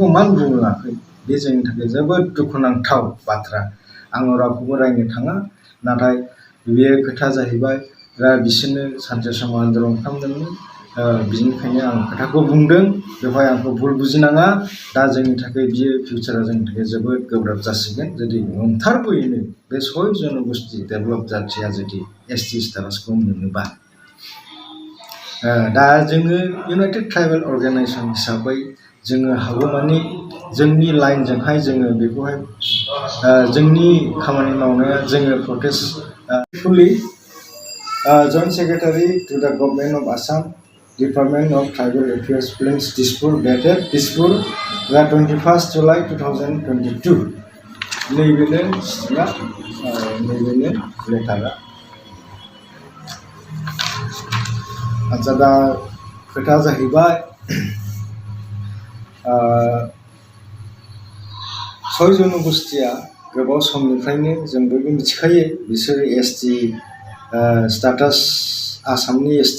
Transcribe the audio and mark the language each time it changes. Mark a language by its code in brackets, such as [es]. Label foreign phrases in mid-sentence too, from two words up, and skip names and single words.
[brx] मानो बुङाखै बे जोंनि थाखाय जोबोद दुखुनांथाव बाथ्रा आं रावखौबो रायनो थाङा नाथाय बेयो खोथा जाहैबाय बिसोरनो सानसे समाव आन्दलन खालामदोंमोन बिनिखायनो आं खोथाखौ बुंदों बेवहाय आंखौ भुल बुजिनाङा दा जोंनि थाखाय बियो फिउचारा जोंनि थाखाय जोबोद गोब्राब जासिगोन जुदि नंथारगौयैनो बे 6 जनगोष्ठी डेभेलप जाथिया जुदि [en] ST status [brx] मोनोबा दा जोङो इउनाइटेड ट्राइबेल अर्गानाइजेसन हिसाबै जोङो हागौमानि जोंनि लाइनजोंहाय जोङो बेखौहाय जोंनि खामानि मावनाया जोङो प्रटेस्ट [en] fully Joint Secretary to the Government of Assam, Department of Tribal Affairs, Plains Dispur, dated Dispur, the 21st July 2022. [brx] नैबेनो लेटारा आच्छा दा खोथा जाहैबाय 6 जनगोष्ठीया गोबाव समनिफ्रायनो जों बयबो मिथिखायो बिसोरो [en] ST status [brx] आसामनि एसटि